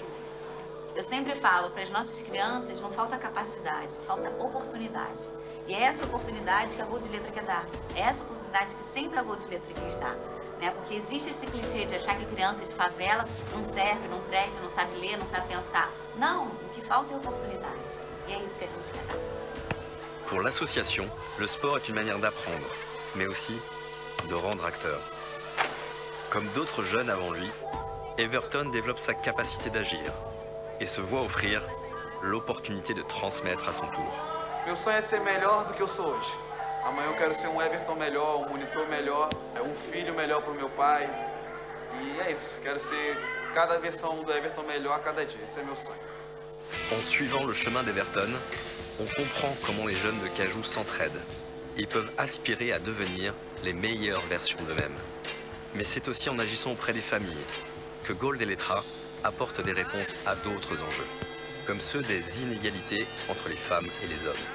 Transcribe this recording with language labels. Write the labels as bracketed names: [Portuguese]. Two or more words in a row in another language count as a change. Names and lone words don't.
[Portuguese] Eu sempre falo, para as nossas crianças não falta capacidade, falta oportunidade. E é essa oportunidade que a Gol de Letra quer dar. É essa oportunidade que sempre a Gol de Letra quis dar. Né? Porque existe esse clichê de achar que criança de favela não serve, não presta, não sabe ler, não sabe pensar. Não, o que falta é oportunidade. E é isso que a gente quer dar. [French] Pour l'association, le sport est une manière d'apprendre, mais aussi de rendre acteur. Comme d'autres jeunes avant lui, Everton développe sa capacité d'agir et se voit offrir l'opportunité de transmettre à son tour. [Portuguese] Meu sonho é ser melhor do que eu sou hoje. Amanhã eu quero ser um Everton melhor, um monitor melhor, um filho melhor para o meu pai. E é isso, quero ser cada versão do Everton melhor a cada dia. Esse é meu sonho. [French] En suivant le chemin d'Everton, on comprend comment les jeunes de Cajou s'entraident et peuvent aspirer à devenir les meilleures versions d'eux-mêmes. Mais c'est aussi en agissant auprès des familles que Gold et Letra apportent des réponses à d'autres enjeux, comme ceux des inégalités entre les femmes et les hommes.